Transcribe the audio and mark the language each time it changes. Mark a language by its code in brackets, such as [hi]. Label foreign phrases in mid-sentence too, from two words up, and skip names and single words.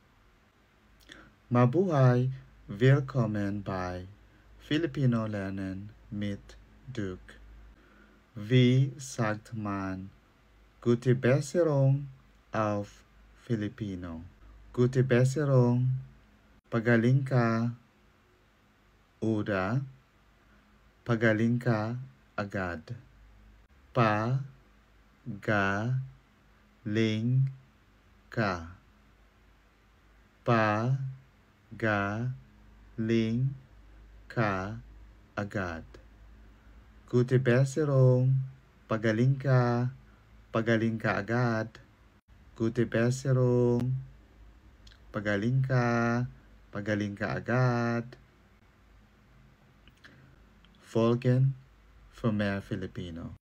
[tl] Mabuhay! [de] Willkommen bei Filipino Lernen mit Duke. Wie sagt man Gute Besserung auf Filipino? Gute Besserung, [tl] pagaling ka, oder pagaling ka agad. Pa-ga-ling ka. Pa-ga-ling ka agad. [de] Gute Besserung, [tl] pagaling ka agad. [de] Gute Besserung, [tl] pagaling ka agad. [de] Folgen für mehr Filipino.